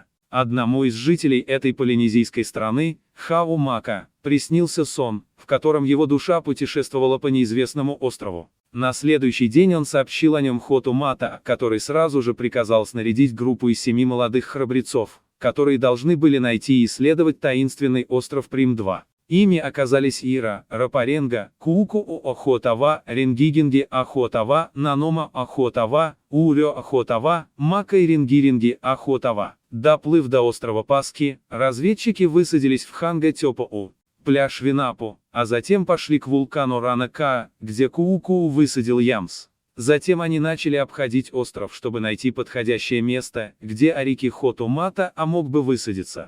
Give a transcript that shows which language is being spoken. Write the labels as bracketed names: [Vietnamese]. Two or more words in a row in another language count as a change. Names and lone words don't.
[Russian] Одному из жителей этой полинезийской страны, Хау-Мака, приснился сон, в котором его душа путешествовала по неизвестному острову. На следующий день он сообщил о нем Хоту-Мата, который сразу же приказал снарядить группу из 7 молодых храбрецов, которые должны были найти и исследовать таинственный остров Прим-2. Ими оказались Ира, Рапаренга, Кууку-Охотава, Ренгигинги-Охотава, Нанома-Охотава, Урё-Охотава, Мака и Ренгиринги-Охотава. Доплыв до острова Пасхи, разведчики высадились в Ханга-Тёпоу, пляж Винапу, а затем пошли к вулкану Рана-Каа, где Кууку высадил Ямс. Затем они начали обходить остров, чтобы найти подходящее место, где Арики Хоту-Мата мог бы высадиться.